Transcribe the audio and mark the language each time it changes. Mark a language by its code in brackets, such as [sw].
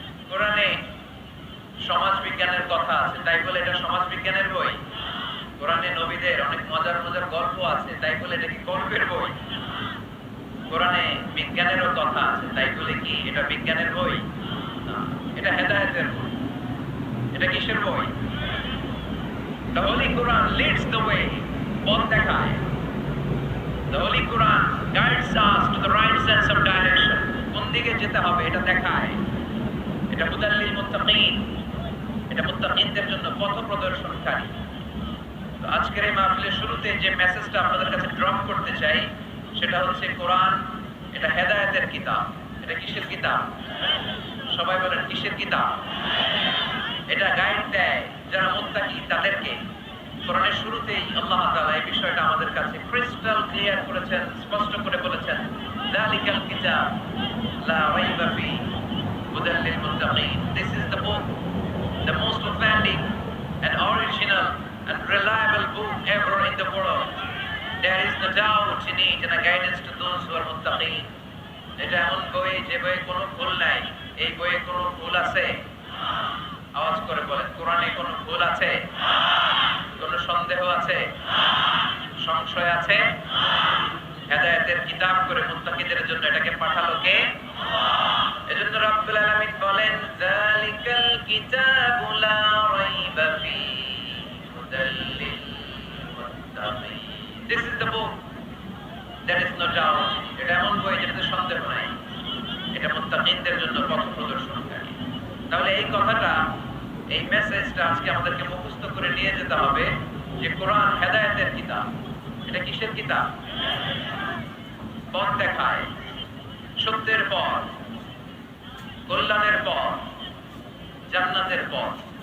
[bn] কোরআনে সমাজ বিজ্ঞানের কথা আছে, তাই বলে এটা সমাজ বিজ্ঞানের বই? কোরআনে নবীদের অনেক মজার মজার গল্প আছে, তাই বলে এটা কি গল্পের বই? কোরআনে বিজ্ঞানেরও কথা আছে, তাই বলে কি এটা বিজ্ঞানের বই? না, এটা হেদায়েতের বই। এটা কিসের বই? [en] The Holy Quran leads the way, [bn] পথ দেখায়। [en] The Holy Quran guides us to the right sense of direction, [bn] কোন দিকে যেতে হবে এটা দেখায়। এটা হুদাল লিল মুত্তাকিন, এটা মুত্তাকিনদের জন্য পথ প্রদর্শনকারী। তো আজকের এই মাহফিলের শুরুতে যে মেসেজটা আপনাদের কাছে ড্রপ করতে চাই সেটা হচ্ছে কোরআন এটা হেদায়েতের কিতাব। এটা কিসের কিতাব? সবাই বলেন কিসের কিতাব? এটা গাইড দেয় যারা মুত্তাকি তাদেরকে। কোরআনের শুরুতেই আল্লাহ তাআলা এই বিষয়টা আমাদের কাছে ক্রিস্টাল ক্লিয়ার করেছেন, স্পষ্ট করে বলেছেন, যালিকাল কিতাব লা রাইবা ফি হুদাল লিল মুত্তাকিন। [en] This is the book, the most authentic and original and reliable book ever in the world. There is no doubt in it and a guidance to those who are muttaqin. [bn] এটা এমন বই যে বইয়ে কোনো ভুল নাই। এই বইয়ে কোনো ভুল আছে? আওয়াজ করে বলেন, কোরআনে কোনো ভুল আছে? কোনো সন্দেহ আছে? সংশয় আছে? হেদায়েতের কিতাব করে মুত্তাকিদের জন্য এটাকে পাঠালো কে? এজন্য রব্বুল আলামিন বলেন যালিকাল কিতাবু লা রাইবা ফি হুদাল লিল মুত্তাকিন। [en] This is the book, there is no doubt. [bn] এটা এমন বই যেটাতে সন্দেহ নাই। এটা মুত্তাকিনদের জন্য পথ প্রদর্শনকারী। তাহলে এই কথাটা, এই মেসেজটা আজকে আমাদেরকে মুখস্থ করে নিয়ে যেতে হবে যে কোরআন হেদায়েতের কিতাব। এটা কিসের কিতাব? পথ দেখায়, সত্যের পথ, কল্যাণের পথ, জান্নাতের পথ।